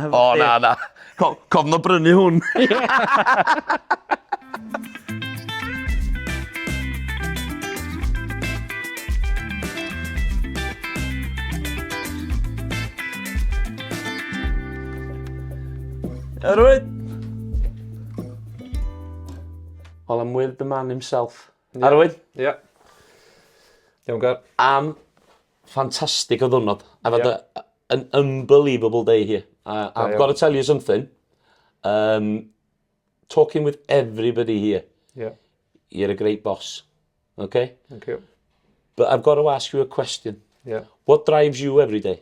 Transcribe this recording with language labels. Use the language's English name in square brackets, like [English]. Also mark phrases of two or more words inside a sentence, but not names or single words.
[Welsh] O, na. Cofn o brynu hwn. Arwyn! [English] Well, I'm with the man himself. Arwyn? [Welsh] Ie. Iawn gar. Am fantastic o ddwrnod. [English] I've had an unbelievable day here. I've got to tell you something. Talking with everybody here. Yeah. You're a great boss. Okay? Thank you. But I've got to ask you a question. Yeah. What drives you every day?